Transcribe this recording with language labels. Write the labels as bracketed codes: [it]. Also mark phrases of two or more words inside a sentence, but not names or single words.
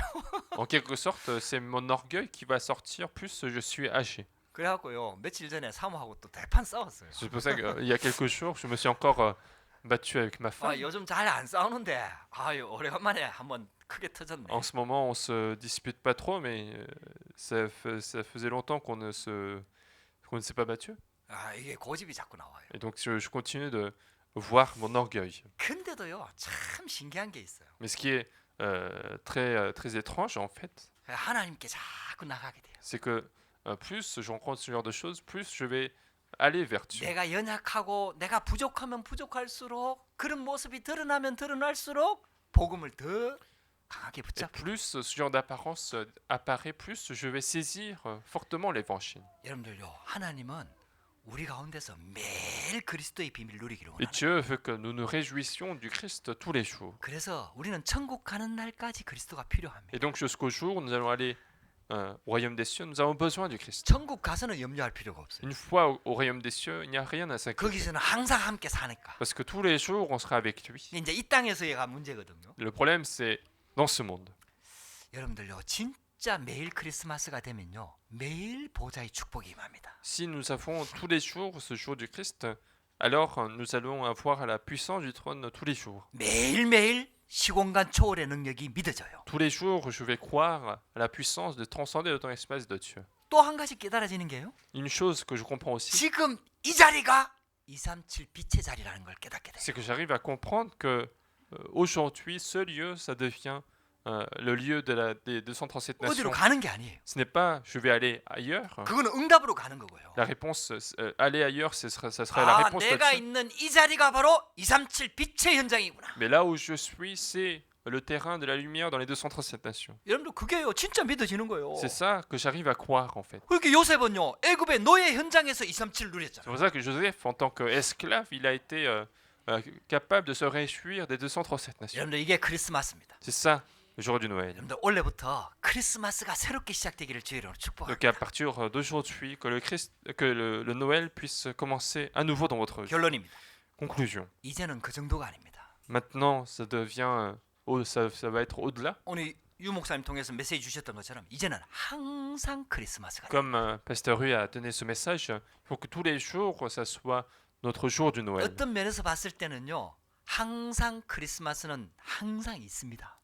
[fr] En quelque sorte, c'est mon orgueil qui va sortir plus je suis âgé. [ko] 그래갖고요, 며칠 전에 사모하고 또 대판 싸웠어요. [fr] C'est pour ça qu'il y a quelques jours, je me suis encore battu avec ma femme. [ko] 요즘 잘 안 싸우는데, 오래간만에 한번 크게 터졌네. [fr] En ce moment, on se dispute pas trop, mais ça faisait longtemps qu'on ne s'est pas battu. [ko] 이게 고집이 자꾸 나와요. [fr] Et donc, je continue de voir mon orgueil. [ko] 근데도요, 참 신기한 게 있어요. [fr] Mais ce qui est très étrange, en fait, [ko] 하나님께 자꾸 나가게 돼요. [fr] c'est que plus je rencontre ce genre de choses, plus je vais aller vers Dieu. [ko] 내가 연약하고 내가 부족하면 부족할수록 그런 모습이 드러나면 드러날수록 복음을 더 강하게 [fr] Et [ko] 붙잡고. [fr] plus ce genre d'apparence apparaît, plus je vais saisir fortement l'évangile. [ko] 여러분들요, 하나님은 우리 가운데서 매일 그리스도의 비밀을 누리기를 [fr] Et [ko] 원합니다. [fr] Dieu veut que nous nous réjouissions du Christ tous les jours. [ko] 그래서 우리는 천국 가는 날까지 그리스도가 필요합니다. [fr] Et donc jusqu'au jour où nous allons aller au royaume des cieux, nous avons besoin du Christ. [ko] 천국 가서는 염려할 필요가 없어요. [fr] Une fois au royaume des cieux, il n'y a rien à s'inquiéter. [ko] 거기서는 항상 함께 사니까. [fr] Parce que tous les jours, on sera avec lui. [ko] 이제 이 땅에서가 문제거든요. [fr] Le problème, c'est dans ce monde. [ko] 여러분들요, 진짜 매일 크리스마스가 되면요, 매일 보좌의 축복이 임합니다. [fr] Si nous avons tous les jours ce jour du Christ, alors nous allons avoir la puissance du trône tous les jours. [ko] 매일매일 시공간 초월의 능력이 믿어져요. [fr] Tous les jours, je vais croire à la puissance de transcender le temps-espace de Dieu. [ko] 또 한 가지 깨달아지는 게요, [fr] Une chose que je comprends aussi, [ko] 지금 이 자리가 237 빛의 자리라는 걸 깨닫게 돼요. [fr] c'est que j'arrive à comprendre que aujourd'hui, ce lieu, ça devient le lieu des 237 [ko] 어디로 [fr] nations. [ko] 가는 게 아니에요. [fr] Ce n'est pas je vais aller ailleurs. [ko] 그거는 응답으로 가는 거고요. [fr] La réponse, aller ailleurs, ça serait la réponse [ko] 내가 [fr] là-dessus. [ko] 있는 이 자리가 바로 237 빛의 현장이구나. [fr] Mais là où je suis, c'est le terrain de la lumière dans les 237 nations. [ko] 여러분들 그게요, 진짜 믿어지는 거예요. [fr] C'est ça que j'arrive à croire en fait. [ko] 그렇게 요셉은요, 애굽의 노예 현장에서 237을 [fr] C'est [ko] 누렸잖아요. [fr] pour ça que Joseph, en tant qu'esclave, il a été capable de se réjouir des 237 nations. [ko] 여러분들 이게 크리스마스입니다. [fr] C'est ça, le jour du Noël. [ko] 여러분들 올해부터 크리스마스가 새롭게 시작되기를 주의 이름으로 축복합니다. [fr] Donc à partir d'aujourd'hui, que le Noël puisse commencer à nouveau dans votre vie. [ko] 결론입니다. [fr] Conclusion. [ko] 이제는 그 정도가 아닙니다. [fr] Maintenant, ça devient, ça va être au-delà. [ko] 오늘 유 목사님 통해서 메시지 주셨던 것처럼 이제는 항상 크리스마스가 돼요. [fr] Comme Pasteur Rue a donné ce message, il faut que tous les jours, ça soit notre jour du Noël. [ko] 어떤 면에서 봤을 때는요, 항상 크리스마스는 항상 있습니다.